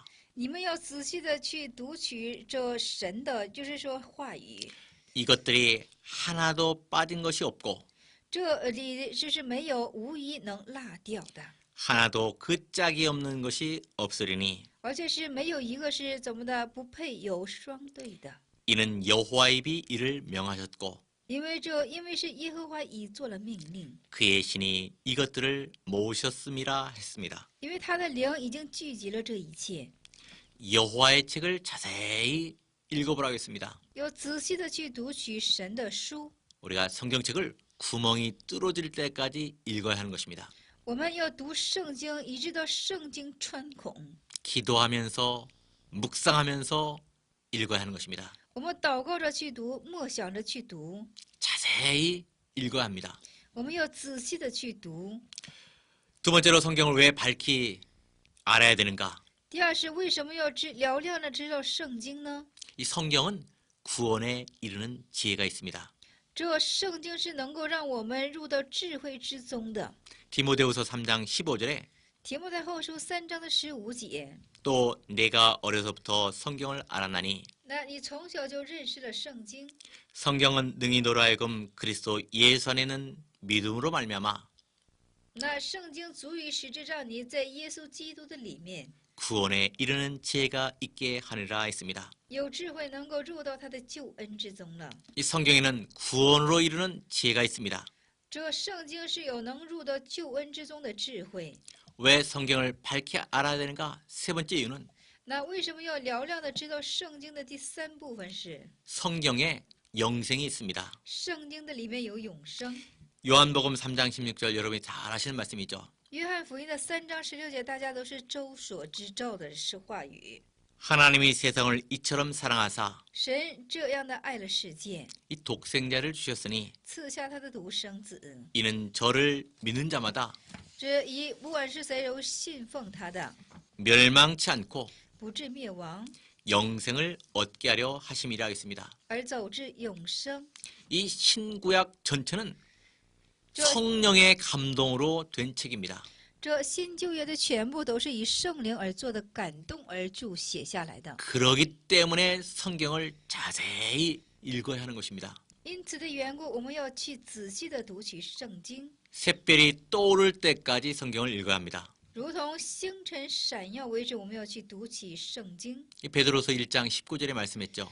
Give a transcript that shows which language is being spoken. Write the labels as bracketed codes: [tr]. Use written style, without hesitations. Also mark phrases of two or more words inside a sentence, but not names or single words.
[zh] 你们要仔细的去读取这神的，就是说话语。 [ko] 이것들이 하나도 빠진 것이 없고 [zh] 这里就是没有无一能落掉的， [ko] 하나도 그 짝이 없는 것이 없으리니 [zh] 而且是没有一个是怎么的不配有双对的。 [ko] 이는 여호와의 입이 이를 명하셨고 [zh] 因为是耶和华已做了命令， [ko] 그의 신이 이것들을 모으셨음이라 했습니다. [zh] 因为他的灵已经聚集了这一切， [ko] 여호와의 책을 자세히 읽어보라고 했습니다. [zh] 要仔细的去读取神的书。 [ko] 우리가 성경책을 구멍이 뚫어질 때까지 읽어야 하는 것입니다. [zh] 我们要读圣经，以致到圣经穿孔。 [ko] 기도하면서 묵상하면서 읽어야 하는 것입니다. [zh] 我们祷告着去读，默想着去读， [ko] 자세히 읽어야 합니다. [zh] 我们要仔细的去读。 [ko] 두 번째로 성경을 왜 밝히 알아야 되는가? [zh] 第二是为什么要嘹亮的知道圣经呢？ [ko] 이 성경은 구원에 이르는 지혜가 있습니다. [zh] 这圣经是能够让我们入到智慧之中的。 [ko] 디모데후서 3장 15절에 [zh] 提摩太后书3章的15节， [ko] 또 내가 어려서부터 성경을 알았나니 [zh] 那你从小就认识了圣经， [ko] 성경은 능히 너로 하여금 그리스도 예수 안에는 믿음으로 말미암아 [zh] 那圣经足以使之让你在耶稣基督的里面 [ko] 구원에 이르는 지혜가 있게 하리라 했습니다. [zh] 有智慧，能够入到他的救恩之中了。 [ko] 이 성경에는 구원으로 이르는 지혜가 있습니다. [zh] 这圣经是有能入到救恩之中的智慧。 [ko] 왜 성경을 밝게 알아야 되는가? 세 번째 이유는 [zh] 那为什么要嘹亮的知道圣经的第三部分是 [ko] 성경에 영생이 있습니다. [zh] 圣经的里面有永生。 [ko] 요한복음 3장 16절 여러분이 잘 아시는 말씀이죠. [zh] 约翰福音的3章16节，大家都是周所知道的是话语。 [ko] 하나님이 세상을 이처럼 사랑하사 [zh] 神这样的爱了世界， [ko] 이 독생자를 주셨으니 [zh] 赐下他的独生子， [ko] 이는 저를 믿는 자마다 [zh] 这一不管是谁都信奉他的， [ko] 멸망치 않고 [zh] 不至灭亡， [ko] 영생을 얻게 하려 하심이라 했습니다. [zh] 而走至永生。 [ko] 이 신구약 전체는 저- 성령의 감동으로 된 책입니다. [zh] 这新旧约的全部都是以圣灵而做的感动而注写下来的。 [ko] 그러기 때문에 성경을 자세히 읽어야 하는 것입니다. [zh] 因此的缘故，我们要去仔细的读取圣经， [ko] 샛별이 떠오를 때까지 성경을 읽어야 합니다. [zh] 如同星辰闪耀为止，我们要去读起圣经。 [ko] 이 베드로서 1장 19절에 말씀했죠.